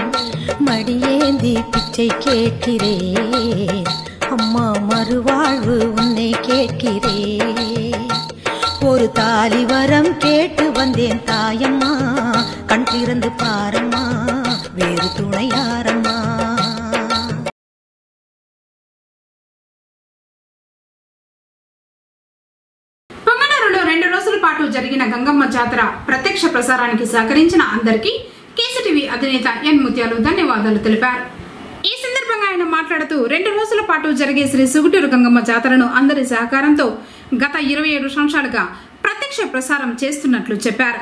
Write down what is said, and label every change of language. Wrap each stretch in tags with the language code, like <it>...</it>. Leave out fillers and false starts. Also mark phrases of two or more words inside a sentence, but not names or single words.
<ta>மடியேந்தி பிச்சை கேட்கிறேன் அம்மா, மறுவாழ்வு உன்னை கேட்கிறேன். ஒரு தாலி வரம் கேட்டு வந்தேன் தாயம்மா, கண் திறந்து பாரம்மா, வேறு துணையாரம்மா.</ta> <te>పొంగనూరులో 2 రోజుల పాటు జరిగిన గంగమ్మ జాతర ప్రత్యక్ష ప్రసారానికి సహకరించిన అందరికీ కేసీటీవీ అధినేత ఎన్ ముత్యాలు ధన్యవాదాలు తెలిపారు. ఈ సందర్భంగా ఆయన మాట్లాడుతూ 2 రోజుల పాటు జరిగే శ్రీ సుగుటూరు గంగమ్మ జాతరను అందరి సహకారంతో గత 27 సంవత్సరాలుగా ప్రత్యక్ష ప్రసారం చేస్తున్నట్లు చెప్పారు.</te>